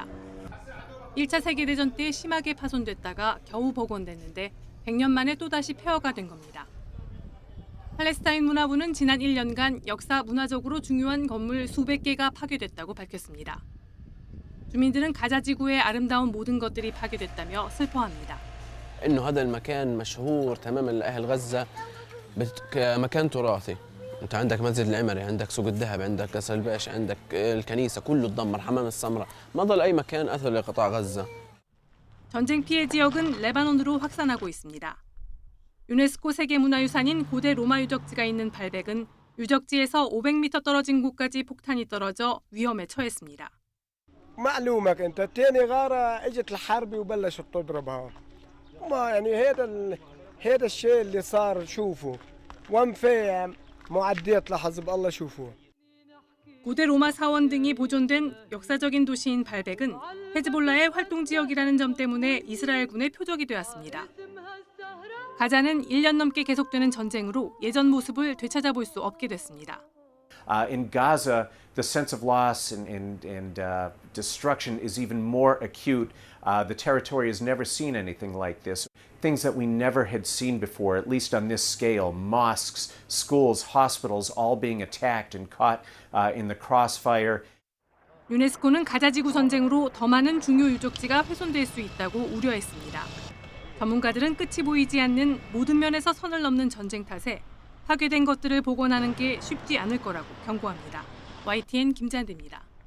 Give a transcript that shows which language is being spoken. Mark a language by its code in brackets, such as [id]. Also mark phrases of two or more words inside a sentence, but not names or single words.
[ko] 1차 세계대전 때 심하게 파손됐다가 겨우 복원됐는데 100년 만에 또다시 폐허가 된 겁니다. 팔레스타인 문화부는 지난 1년간 역사 문화적으로 중요한 건물 수백 개가 파괴됐다고 밝혔습니다. 주민들은 가자 지구의 아름다운 모든 것들이 파괴됐다며 슬퍼합니다. [ar] إنه هذا المكان مشهور تماما لأهل غزة كمكان تراثي. أنت عندك مسجد العمري، عندك سوق الذهب، عندك قصر الباشا، عندك الكنيسة، كله اتدمر، حمام السمراء، ما ضل أي مكان أثر لقطاع غزة. [ko] 전쟁 피해 지역은 레바논으로 확산하고 있습니다. 유네스코 세계문화유산인 고대 로마 유적지가 있는 발벡은 유적지에서 500m 떨어진 곳까지 폭탄이 떨어져 위험에 처했습니다. [ar] معلومك أنت تاني غارة اجت الحرب وبلشت تضربها. ما يعني هذا الشيء اللي صار شوفوا وانفاع معدات لحزب الله شوفوا. [ko] 고대 로마 사원 등이 보존된 역사적인 도시인 발벡은 헤즈볼라의 활동 지역이라는 점 때문에 이스라엘군의 표적이 되었습니다. 가자는 1년 넘게 계속되는 전쟁으로 예전 모습을 되찾아볼 수 없게 됐습니다. [en] In Gaza, the sense of loss and destruction is even more acute. The territory has never seen anything like this. things that we never had seen before, at least on this scale. Mosques, schools, hospitals all being attacked and caught in the crossfire. [ko] 유네스코는 가자지구 전쟁으로 더 많은 중요 유적지가 훼손될 수 있다고 우려했습니다. 전문가들은 끝이 보이지 않는 모든 면에서 선을 넘는 전쟁 탓에 파괴된 것들을 복원하는 게 쉽지 않을 거라고 경고합니다. YTN 김잔대입니다.